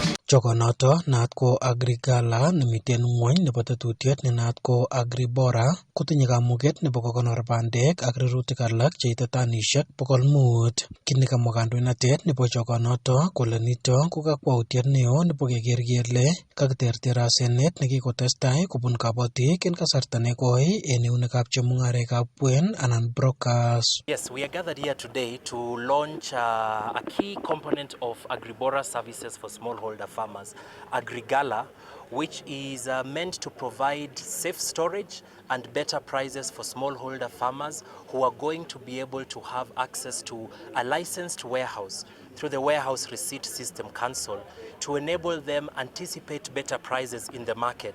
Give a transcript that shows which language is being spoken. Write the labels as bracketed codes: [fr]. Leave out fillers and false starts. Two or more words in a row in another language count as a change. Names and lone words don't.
[kln] Chokonoto naat ko Agrigala nemiten ngwony nebo tetutiet ne naat ko Agribora kotinye kamuget nebo kokonor bandek ak rirutik alak cheite tanisiek 500. Kit nekamwa kandoinatet nebo chokonoto kole nito ko kakwautiet neo nebo keker kele kakiterter asenet nekikotestai kobun kabatik en kasarta nekoi en eunekab chemung'arekab kwen anan brokers. [en] Yes, we are gathered here today to launch a key component of Agribora services for smallholder farmers, Agrigala, which is meant to provide safe storage and better prices for smallholder farmers who are going to be able to have access to a licensed warehouse through the Warehouse Receipt System Council to enable them anticipate better prices in the market.